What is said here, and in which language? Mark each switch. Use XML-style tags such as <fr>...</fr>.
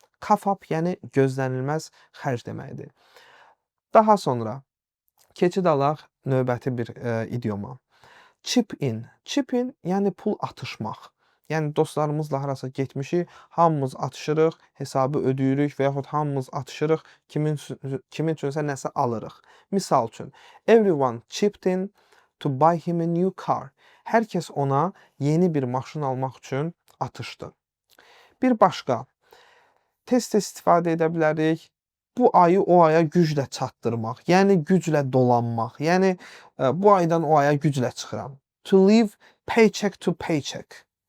<az>Kafap, yəni gözlənilməz xərc deməkdir. Daha sonra keçid alaq növbəti bir idioma. Chip in. Chip in, yəni pul atışmaq. Yəni dostlarımızla harasa getmişik, hamımız atışırıq, hesabı ödəyirik və yaxud hamımız atışırıq, kimin üçünsə nəsə alırıq.</az> <en>Misal üçün, everyone chipped in to buy him a new car.</en> <az>Hər kəs ona yeni bir maşın almaq üçün atışdı. Bir başqa, tez-tez istifadə edə bilərik. Bu ayı o aya güclə çatdırmaq, yəni güclə dolanmaq. Yəni bu aydan o aya güclə çıxıram.</az> <en>To live paycheck to paycheck.</en>